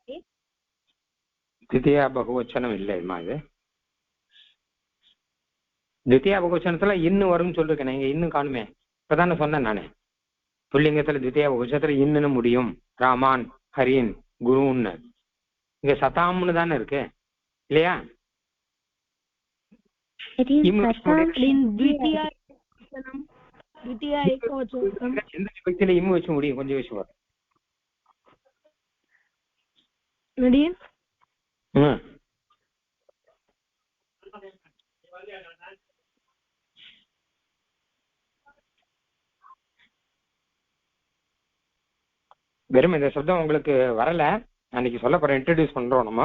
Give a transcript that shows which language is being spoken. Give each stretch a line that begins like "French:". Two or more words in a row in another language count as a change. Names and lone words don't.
Tamil: தித்தியா பகுவச்சனம் இல்லைம்மா இது. தித்தியா பகுவச்சனத்துல இன்னும் வரும்னு சொல்லிருக்கேன். இங்க இன்னும் காணுமே. இப்பதானே சொன்னேன் நானு. புல்லிங்கத்துல தித்தியா பகுவச்சனத்துல இன்னும் முடியும். ராமான், ஹரின், குருன்னு. இங்க சதாம்னு தானே இருக்கு இல்லையா?
English: It is
Tamil: இம்மு Satam
Sanskrit: द्वितीया एकवचनम्
Tamil: எந்த விபக்தியில இம்மு வச்சு முடியும்? கொஞ்சம் வச்சு வரும். ready வெறும் இந்த சப்தம் உங்களுக்கு வரல, அன்னைக்கு சொல்ல போற இன்ட்ரடியூஸ் பண்றோம் நம்ம.